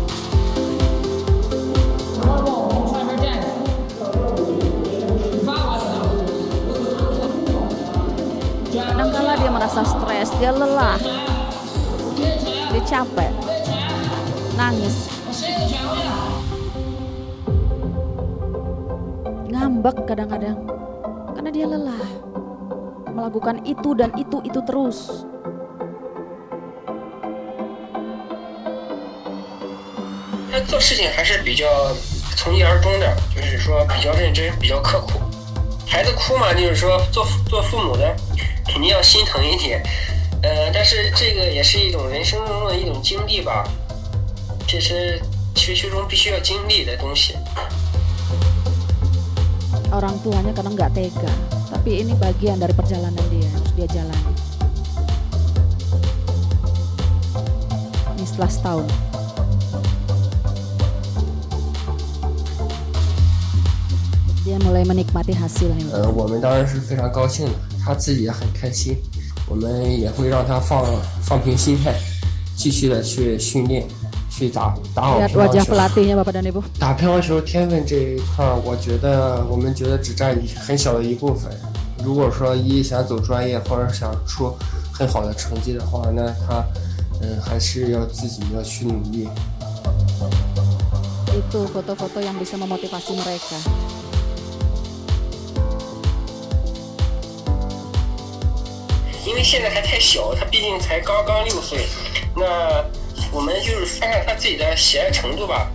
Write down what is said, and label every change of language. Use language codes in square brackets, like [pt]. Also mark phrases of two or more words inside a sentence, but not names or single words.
[id] Kadangkala dia merasa stres, dia lelah, dia capek, nangis, ngambek kadang-kadang, karena dia lelah melakukan itu dan itu terus. [zh] 他做事情还是比较从一而终的，就是说比较认真，比较刻苦。孩子哭嘛，就是说做父母的肯定要心疼一点，但是这个也是一种人生中的一种经历吧，这是学习中必须要经历的东西。 [id] Orang tuanya kadang nggak tega, tapi ini bagian dari perjalanan dia, harus dia jalani. Ini setelah setahun. Dia mulai menikmati hasilnya. 我们当然是非常高兴的，他自己也很开心，我们也会让他放平心态，继续的去训练，去打好 Lihat [zh] 乒乓 [id] wajah [zh] 球。 [id] pelatihnya Bapak dan Ibu. [zh] 打乒乓球天分这一块，我们觉得只占很小的一部分。如果说想走专业或者想出很好的成绩的话，那他还是要自己要去努力。 [id] Itu foto-foto yang bisa memotivasi mereka. [zh] 因为现在还太小，他毕竟才刚6岁，那我们就是看看他自己的喜爱程度吧。